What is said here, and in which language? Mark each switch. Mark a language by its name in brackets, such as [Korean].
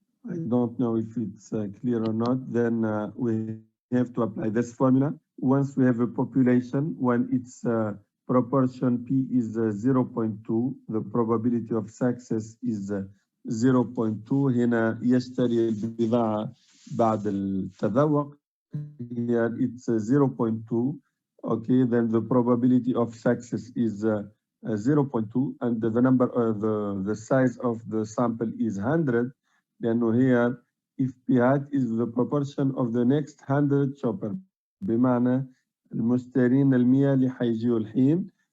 [English] I don't know if it's clear or not. Then we have to apply this formula. Once we have a population, when its proportion P is 0.2, the probability of success is 0.2. [Arabic] هنا يشتري البضاعة بعد التذوق. [English] Here it's 0.2. Okay, then the probability of success is 0.2, and the number the size of the sample is 100. Then here, if P hat is the proportion of the next 100 shopper, [Arabic] بمعنى المشترين المية اللي حيجيوا الحين.